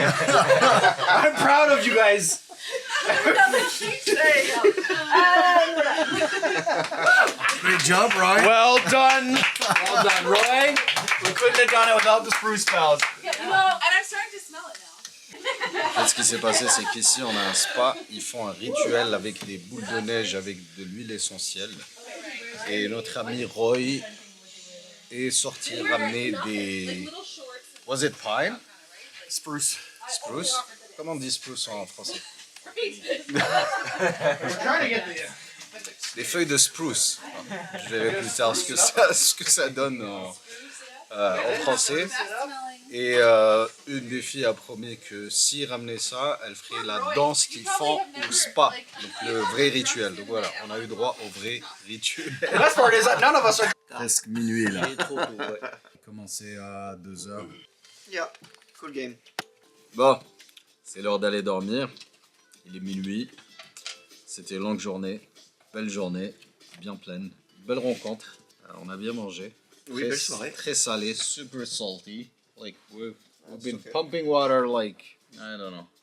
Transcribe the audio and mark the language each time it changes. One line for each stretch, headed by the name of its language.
English: I'm proud of you guys. There you go. Great job, Ryan. Well done. Well done, Roy. We couldn't have done it without the spruce pals. Yeah, and I'm starting to smell it now.
French: En fait, ce qui s'est passé, c'est qu'ici, on a un spa. Ils font un rituel avec des boules de neige avec de l'huile essentielle. Et notre ami Roy est sorti ramener des...
English: Was it pine? Spruce.
French: Spruce? Comment on dit spruce en français?
English: Trying to get the.
French: Des feuilles de spruce. Je verrai plus tard ce que ça donne en français. Et une des filles a promis que s'il ramenait ça, elle ferait la danse qu'ils font au spa. Donc le vrai rituel. Donc voilà, on a eu droit au vrai rituel.
English: The best part is that none of us are.
French: Presque minuit là. Il est trop tôt, ouais. Commencé à 2h.
English: Yeah, cool game.
French: Bon, c'est l'heure d'aller dormir. Il est minuit. C'était une longue journée. Belle journée, bien pleine. Belle rencontre. On a bien mangé. Oui, belle soirée. Très salé,
English: super salty. Like we've been pumping water like I don't know.